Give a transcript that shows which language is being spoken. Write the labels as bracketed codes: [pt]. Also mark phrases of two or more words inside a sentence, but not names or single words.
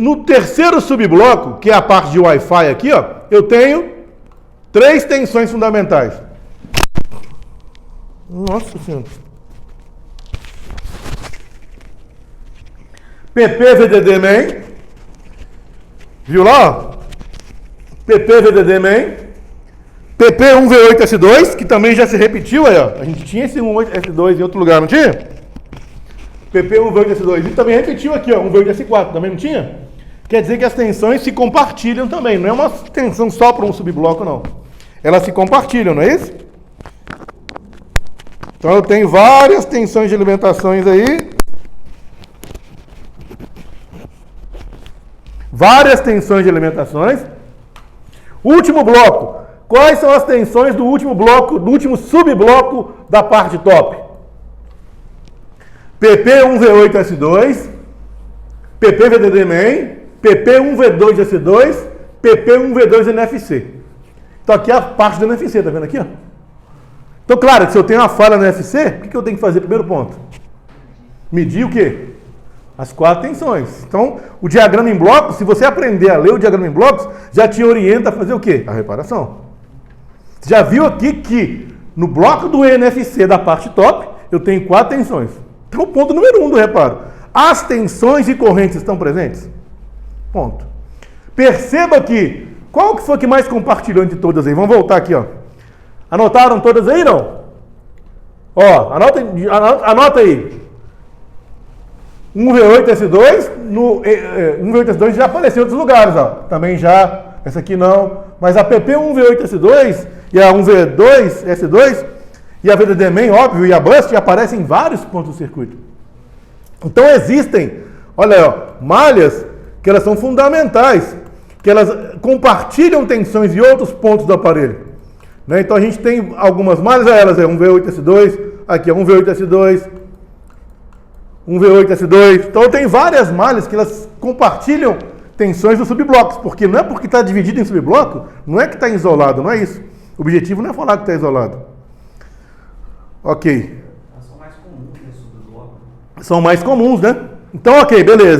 [pt] No terceiro subbloco, que é a parte de Wi-Fi aqui, ó, eu tenho 3 tensões fundamentais. Nossa Senhora. PP VDD main. Viu lá? PP VDD main. PP 1V8S2, que também já se repetiu aí, ó. A gente tinha esse 1V8S2 em outro lugar, não tinha? PP 1V8S2. E também repetiu aqui, ó, 1V8S4, também não tinha? Quer dizer que as tensões se compartilham também. Não é uma tensão só para um subbloco, não. Elas se compartilham, não é isso? Então eu tenho várias tensões de alimentações aí. Várias tensões de alimentações. Último bloco. Quais são as tensões do último bloco, do último subbloco da parte top? PP 1V8S2, PP VDD main, PP 1V2S2, PP 1V2NFC. Então aqui é a parte do NFC, tá vendo aqui? Ó? Então, claro, que se eu tenho uma falha no NFC, o que eu tenho que fazer? Primeiro ponto. Medir o quê? As 4 tensões. Então, o diagrama em blocos, se você aprender a ler o diagrama em blocos, já te orienta a fazer o quê? A reparação. Você já viu aqui que no bloco do NFC da parte top, eu tenho 4 tensões. Então, o ponto número 1 do reparo. As tensões e correntes estão presentes? Ponto. Perceba que, qual que foi que mais compartilhou entre todas aí? Vamos voltar aqui, ó. Anotaram todas aí, não? Ó, anota aí. 1V8S2, 1V8S2 já apareceu em outros lugares, ó. Também já, essa aqui não. Mas a PP 1V8S2 e a 1V2S2 e a VDD main, óbvio, e a Bust aparecem em vários pontos do circuito. Então existem, olha aí, ó, malhas que elas são fundamentais, que elas compartilham tensões em outros pontos do aparelho. Né? Então a gente tem algumas malhas, elas é 1V8S2, aqui é 1V8S2, 1V8S2. Então tem várias malhas que elas compartilham tensões dos subblocos, porque não é porque está dividido em subbloco, não é que está isolado, não é isso. O objetivo não é falar que está isolado. Ok. São mais comuns nesse subbloco. São mais comuns, né? Então, ok, beleza.